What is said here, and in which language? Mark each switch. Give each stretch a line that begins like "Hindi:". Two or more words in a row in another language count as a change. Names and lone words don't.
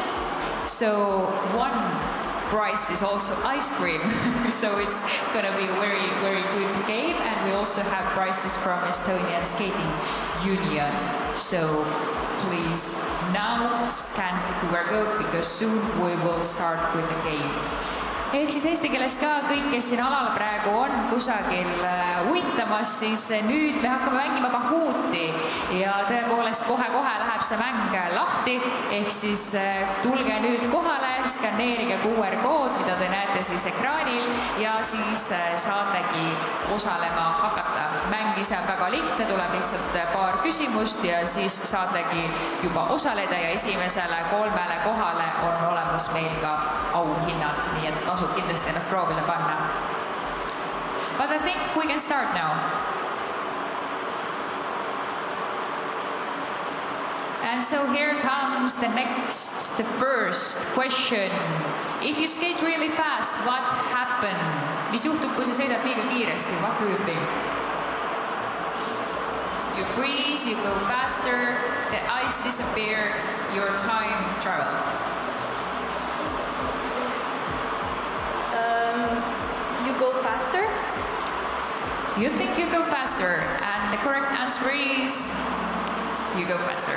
English: So one prize is also ice cream. So it's gonna be a very good game. And we also have prizes from Estonian Skating Union. So please now scan the QR code because soon we will start with the game.
Estonian: ehk siis eesti keeles ka kõik, kes siin alal praegu on kusagil uitamas, siis nüüd me hakkame mängima Kahooti ja tõepoolest kohe-kohe läheb see mäng lahti, ehk siis tulge nüüd kohale, skanneerige QR-kood, mida te näete siis ekraanil ja siis saategi osalema hakata. Mäng ise on väga lihtne, tuleb lihtsalt paar küsimust ja siis saategi juba osaleda ja esimesele 3 kohale on olemas meil ka auhinnad, nii et tasub kindlasti ennast proovile panna.
English: But I think we can start now. And so here comes the first question. If you skate really fast, what happened?
Estonian: Mis juhtub, kui sa sõidad liiga kiiresti?
English: What do you think? You freeze, you go faster, the ice disappear, your time travel. You go faster? You think you go faster, and the correct answer is you go faster.